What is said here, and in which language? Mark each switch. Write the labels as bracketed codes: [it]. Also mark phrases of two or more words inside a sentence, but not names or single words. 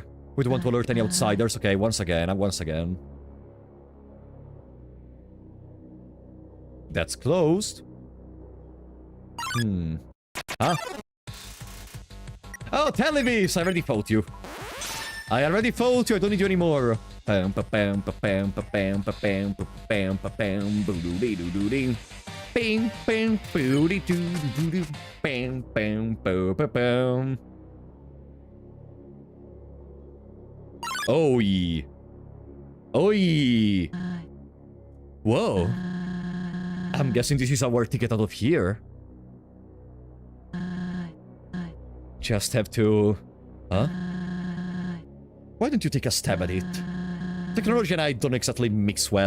[en] We don't want to alert any outsiders. Okay, once again, once again. That's closed. Huh? Oh, Televis! I already fought you. I already fought you. I don't need you anymore. Pam pa pam pa pam pa pam pa pam pa pam pa pam boo doo doo doo. Bing bang boo doo doo doo. Bam bam boo pa pam. Oi. Oi. Whoa. I'm guessing this is our ticket out of here. Just have to... Huh? Why don't you take a stab at it? Technology and I don't exactly mix well.